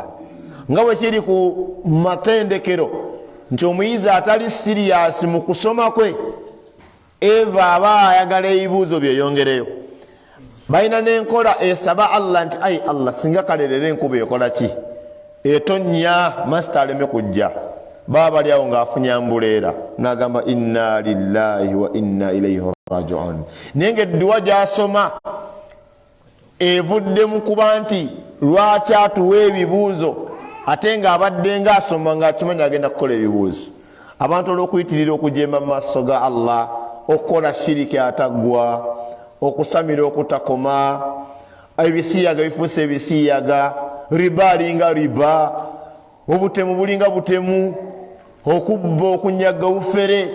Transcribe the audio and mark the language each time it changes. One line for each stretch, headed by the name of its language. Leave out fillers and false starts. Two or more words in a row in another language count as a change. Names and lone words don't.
Ganda: Nga bwe kiri ku matendekero nti omuyizi atali siriyasi mu kusoma kwe, eva aba ayagala ebibuuzo byeyongereyo. Balina n'enkola esaba Allah nti ayi Allah singa kalerera enkuba ekola ki, etonnya masita aleme kujja. Baba bali awo ng'afunya ambuleera, n'agamba
Arabic: إنا لله وإنا إليه راجعون.
Ganda: Naye ng'edduwa gy'asoma evudde mu kuba nti lwaki atuwa ebibuuzo ate ng'abadde ng'asoma ng'akimanyi agenda kukola ebibuuzo. Abantu olw'okuyitirira okujeema mu maaso ga Allah, okukola shiriki ataggwa, okusamira okutakoma, ebisiyaga bifuuse ebisiyaga, riba alinga riba, obutemu bulinga butemu, okubba okunyaga bufere.